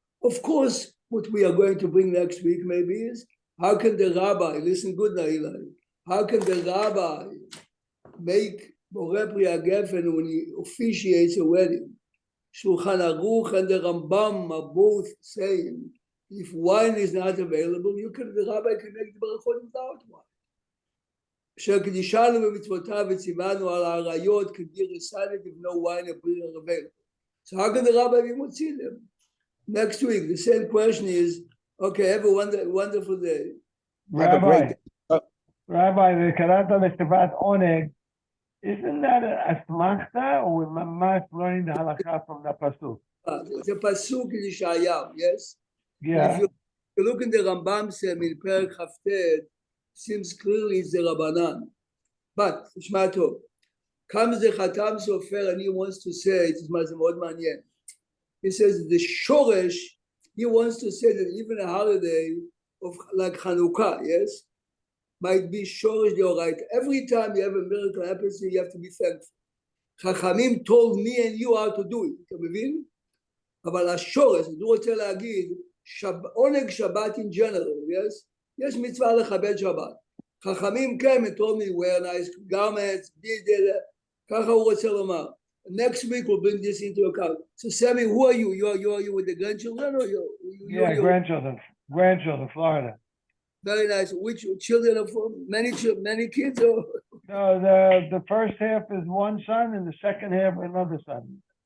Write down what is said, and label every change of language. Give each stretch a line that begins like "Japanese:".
English: Of course, what we are going to bring next week maybe is, how can the rabbi, listen good now, Eli, how can the rabbi make Borei Pri HaGefen when he officiates a wedding? Shulchan Aruch and the Rambam are both saying, if wine is not available, the rabbi can make the berachot without wine.
Hebrew: אשר קדישנו במצוותיו וציוונו על העריות כדין
English: recited if no wine are available. So how can the rabbi be motzi them? Next week, the same question is, okay, have a wonderful day. Have a great day. Rabbi, the karata v'shtavat oneg, isn't that a asmachta, or we're mamash learning the halakha from the pasuk? The pasuk in Yeshayahu, yes? Yeah. If you look in the Rambam Sem in Perek Chavtet, seems clearly it's the Rabbanan. But,
Hebrew: תשמע טוב,
English: comes the Chatam Sofer and he wants to say, it is
Hebrew: מאוד מעניין.
English: He says the Shoresh, he wants to say that even a holiday of like Hanukkah, yes, might be Shoresh Deoraita. Every time you have a miracle happen, you have to be thankful. Chachamim told me and you how to do it.
Hebrew: אתה מבין? אבל השורש, אני רוצה להגיד, עונג שבת
English: in general, yes?
Hebrew: יש מצווה לכבד שבת. חכמים כן,
English: told me wear nice garments,
Hebrew: ככה הוא רוצה לומר.
English: Next week we'll bring this into account. So Sammy, who are you? You are with the grandchildren or you? Yeah, grandchildren, Florida. Very nice. Which children are from? Many kids or? No, the first half is one son and the second half another son.